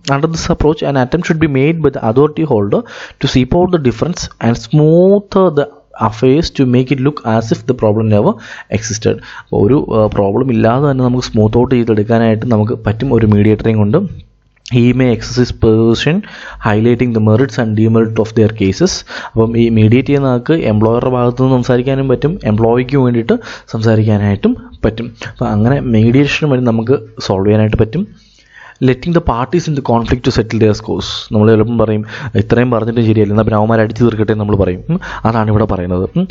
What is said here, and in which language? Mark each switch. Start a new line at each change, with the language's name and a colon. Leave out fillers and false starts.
English: Under this approach, an attempt should be made by the authority holder to seep out the difference and smoother the affairs to make it look as if the problem never existed.
Malayalam: ഒരു problem ഇല്ലാതെ തന്നെ നമുക്ക് smooth out ചെയ്തെടുക്കാനായിട്ട് നമുക്ക് പറ്റും ഒരു മീഡിയേറ്ററിങ് കൊണ്ട്.
English: He may exercise persuasion, highlighting the merits and demerits of their cases.
Malayalam: അപ്പം ഈ മീഡിയേറ്റ് ചെയ്യുന്ന ആൾക്ക് എംപ്ലോയറുടെ ഭാഗത്തു നിന്ന് സംസാരിക്കാനും പറ്റും, എംപ്ലോയിക്ക് വേണ്ടിയിട്ട് സംസാരിക്കാനായിട്ടും പറ്റും. അപ്പം അങ്ങനെ മീഡിയേഷൻ വഴി നമുക്ക് സോൾവ് ചെയ്യാനായിട്ട് പറ്റും.
English: Letting the parties in the conflict to settle their scores.
Malayalam: നമ്മൾ ചിലപ്പം പറയും ഇത്രയും പറഞ്ഞിട്ട് ശരിയല്ല, എന്നാൽ പിന്നെ അവന്മാർ അടിച്ചു തീർക്കട്ടെ നമ്മൾ പറയും. അതാണ് ഇവിടെ പറയുന്നത്.